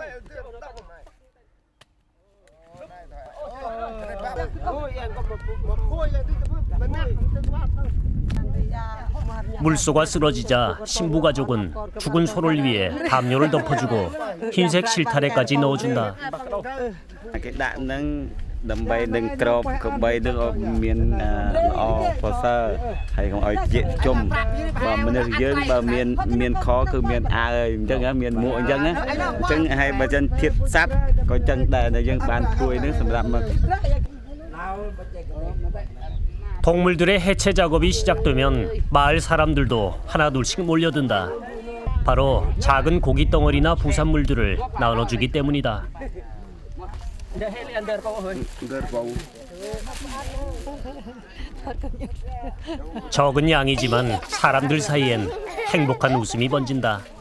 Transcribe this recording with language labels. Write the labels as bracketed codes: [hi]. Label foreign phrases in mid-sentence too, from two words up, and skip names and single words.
[ko] 물소가 쓰러지자 신부 가족은 죽은 소를 위해 담요를 덮어주고 흰색 실타래까지 넣어준다. [km] ដើម្បីនឹងក្របកបីនឹងមានល្អប្រសើរហើយកុំឲ្យជាជុំបើមនុស្សយើងបើមានខគឺមានអាវអញ្ចឹងមានមួកអញ្ចឹងហើយបើចឹងធៀបសัตว์ក៏អញ្ចឹងដែរដែលយើងបានធ្វើនឹងសម្រាប់មក [ko] 동물들의 해체 작업이 시작되면 마을 사람들도 하나둘씩 몰려든다. 바로 작은 고기 덩어리나 부산물들을 나눠주기 때문이다. 적은 양이지만 사람들 사이엔 행복한 웃음이 번진다.